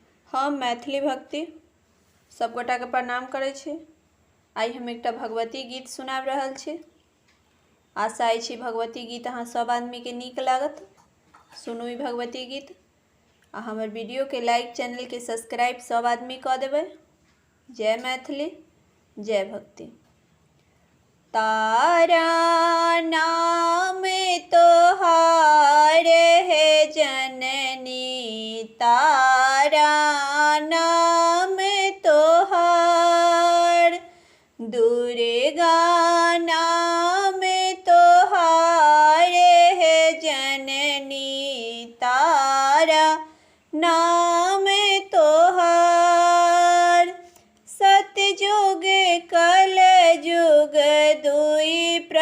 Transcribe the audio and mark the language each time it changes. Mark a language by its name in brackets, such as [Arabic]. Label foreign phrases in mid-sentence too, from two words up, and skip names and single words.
[Maithili] हम मैथिली भक्ति सब गोटा के प्रणाम करै छी। आई हम एकटा भगवती गीत सुनाब रहल छी। आशा अछि भगवती गीत अहाँ सब आदमी के नीक लागत। सुनू ई भगवती गीत आ हमर वीडियो के लाइक, चैनल के सब्सक्राइब सब आदमी कऽ देबै। जय मैथिली, जय भक्ति। तारा नाम तोहार है जननी, तारा नाम तोहार, दुर्गा नाम तोहार है जननी, तारा नाम तोहार, सतयुग कल युग दुई